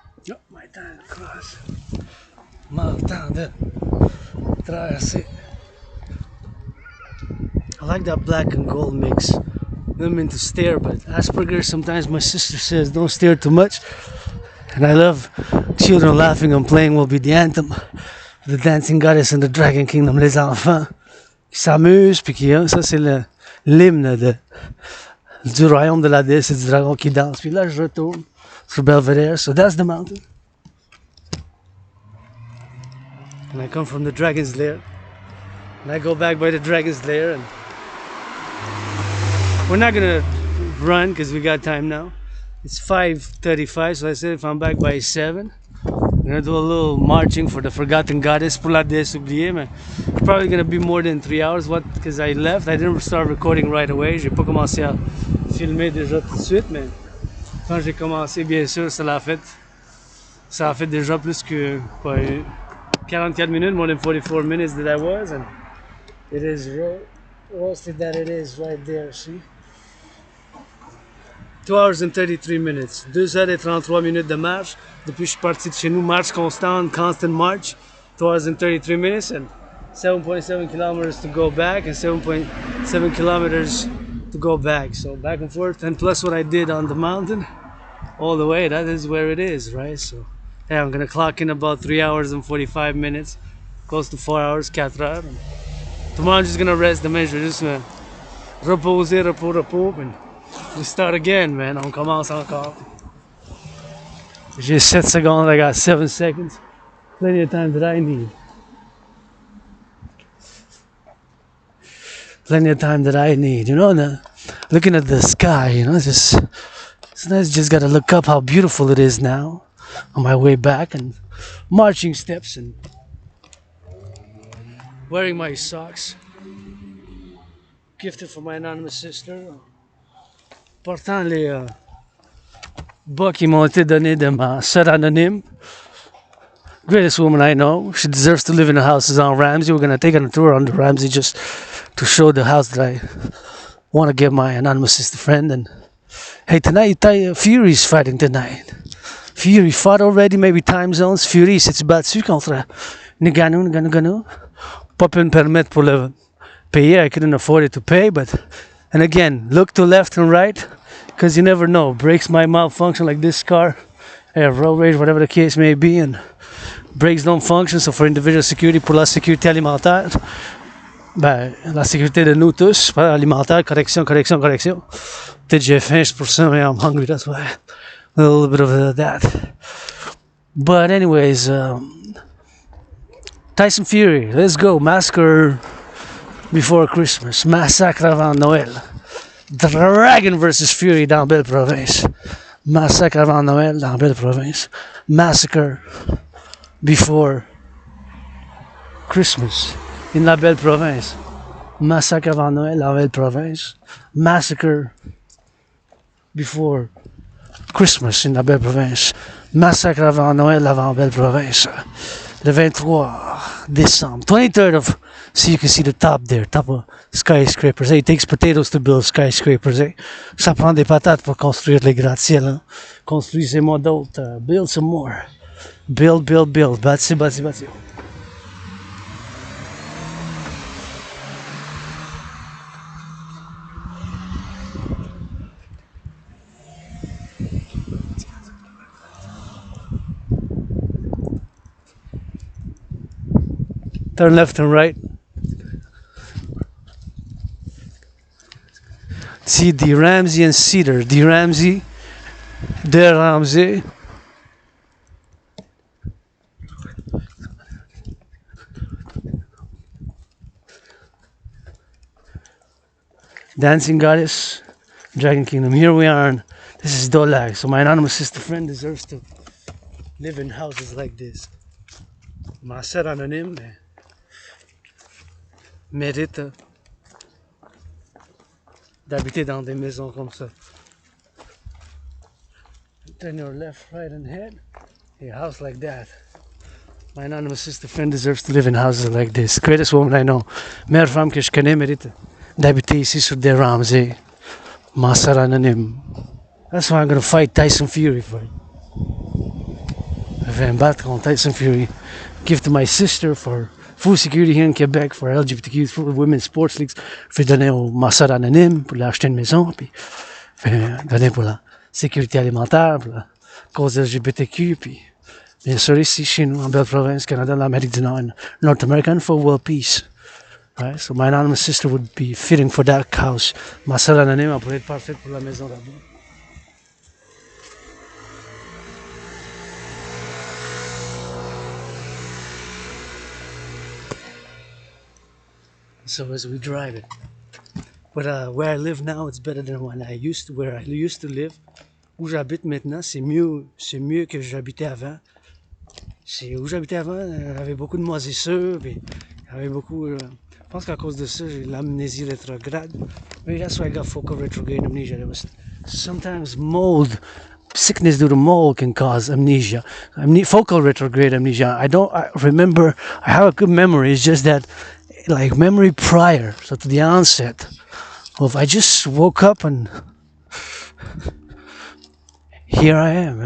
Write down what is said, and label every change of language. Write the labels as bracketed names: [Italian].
[English] Oh, my time to cross. My time to traverser. I like that black and gold mix. I don't mean to stare, but Asperger, sometimes my sister says don't stare too much. And I love children laughing and playing will be the anthem. The dancing goddess and the dragon kingdom, [French] les enfants qui s'amusent, puis qui, ça c'est l'hymne du royaume de la déesse et du dragon qui danse. Puis là je retourne sur Belvedere, [English] so that's the mountain. And I come from the dragon's lair. And I go back by the dragon's lair, and we're not gonna run because we got time now. It's 5:35, so I said if I'm back by 7, I'm gonna do a little marching for the forgotten goddess [French] pour la Deesse Oublie, [English] man. It's probably gonna be more than 3 hours, because I left. I didn't start recording right away. [French] J'ai pas commencé à filmer déjà tout de suite, mais quand j'ai commencé, bien sûr, ça a fait déjà plus que 44 minutes, [English] more than 44 minutes that I was, and it is roasted that it is right there, see? 2 hours and 33 minutes. [French] 2 heures et 33 minutes de marche. Depuis que je suis parti de chez nous, marche constante, [English] constant march. 2 hours and 33 minutes and 7.7 kilometers to go back and 7.7 kilometers to go back. So back and forth, and plus what I did on the mountain all the way, that is where it is, right? So yeah, I'm gonna clock in about 3 hours and 45 minutes, close to 4 hours, [French] 4 heures. [English] And tomorrow I'm just gonna rest [French] demain, je vais juste me reposer, repos, [English] and we start again, man. [French] On commence encore. J'ai 7 secondes, [English] I got 7 seconds. Plenty of time that I need. Plenty of time that I need, you know, looking at the sky, you know, sometimes just gotta look up how beautiful it is now on my way back, and marching steps, and wearing my socks. Gifted from my anonymous sister. [French] Portant les bas qui m'ont été donnés de ma soeur anonyme. [English] Greatest woman I know. She deserves to live in the houses on Ramsey. We're going to take her on a tour on the Ramsey just to show the house that I want to give my anonymous sister friend. And hey, tonight, Fury's fighting tonight. Fury fought already, maybe time zones. [French] Fury s'est battu contre Nagano. Pas pu me permettre pour le payer. [English] I couldn't afford it to pay, but and again, look to left and right, because you never know. Brakes might malfunction like this car. I have road rage, whatever the case may be, and brakes don't function. So for individual security, [French] pour la sécurité alimentaire, ben, la sécurité de nous tous, alimentaire, correction. Peut-être j'ai faim, c'est pour ça, mais [English] I'm hungry, that's why. A little bit of that. But anyways, Tyson Fury, let's go. Massacre before Christmas. [French] Massacre avant Noël. Dragon versus Fury dans Belle Province. Massacre avant Noël dans Belle Province. [English] Massacre before Christmas in la Belle Province. [French] Massacre avant Noël dans Belle Province. [English] Massacre before Christmas in la Belle Province. [French] Massacre avant Noël avant Belle Province. Le 23 décembre. [English] 23rd of, so you can see the top there, top of skyscrapers. Hey, it takes potatoes to build skyscrapers. Hey. [French] Ça prend des patates pour construire les gratte-ciels. Hein. Construisez-moi d'autres. [English] Build some more. Build. [French] Bâti. [English] Turn left and right. See the Ramsey and Cedar. The Ramsey. The Ramsey. Dancing Goddess. Dragon Kingdom. Here we are. This is Dolag. So my anonymous sister friend deserves to live in houses like this. [French] Ma sœur anonyme mérite d'habiter dans des maisons comme ça. [English] Turn your left, right, and head. A house like that. My anonymous sister friend deserves to live in houses like this. Greatest woman I know. [French] Meilleure femme que je connais mérite d'habiter ici sur des Ramsey. Ma sœur anonyme. [English] That's why I'm gonna fight Tyson Fury for it. [French] Je vais me battre contre Tyson Fury. [English] Give to my sister for full security here in Québec, for LGBTQ, for women's sports leagues. [French] Je vais donner au ma sœur anonyme pour l'acheter une maison, puis je vais donner pour la sécurité alimentaire, pour la cause LGBTQ, puis bien sûr ici chez nous, en Belle-Province, Canada, l'Amérique du Nord, [English] and North America, for world peace. Right? So my anonymous sister would be fitting for that house. [French] Ma sœur anonyme pourrait être parfaite pour la maison là-bas. [English] So as we drive it, but where I live now, it's better than where I used to live. [French] Où j'habite maintenant, c'est mieux que j'habitais avant. Où j'habitais avant, il y avait beaucoup de moisissures, puis il y avait beaucoup. Je pense qu'à cause de ça, j'ai l'amnésie rétrograde. [English] Maybe that's why I got focal retrograde amnesia. There was sometimes mold. Sickness due to mold can cause amnesia. Focal retrograde amnesia. I remember. I have a good memory. It's just that. Like memory prior, so to the onset of I just woke up and here I am.